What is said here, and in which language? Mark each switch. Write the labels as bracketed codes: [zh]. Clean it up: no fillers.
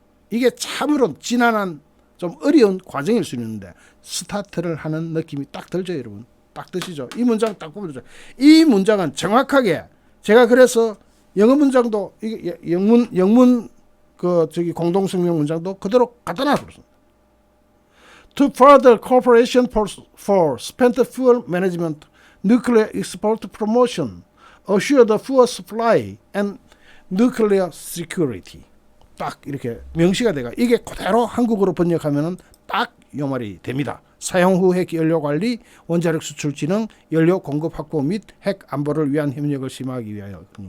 [ko] 이게 참으로 지난한 좀 어려운 과정일 수 있는데 스타트를 하는 느낌이 딱 들죠, 여러분. 딱 드시죠. 이 문장 딱 보면 되죠. 이 문장은 정확하게 제가 그래서 영어 문장도 영문 그 저기 공동성명 문장도 그대로 갖다 놨습니다. [en] To further cooperation for spent fuel management, nuclear export promotion, assure the fuel supply and nuclear security. [ko] 딱 이렇게 명시가 돼가 이게 그대로 한국어로 번역하면은 딱 이 말이 됩니다. 사용 후 핵 연료 관리, 원자력 수출 진흥, 연료 공급 확보 및 핵 안보를 위한 협력을 심화하기 위하여.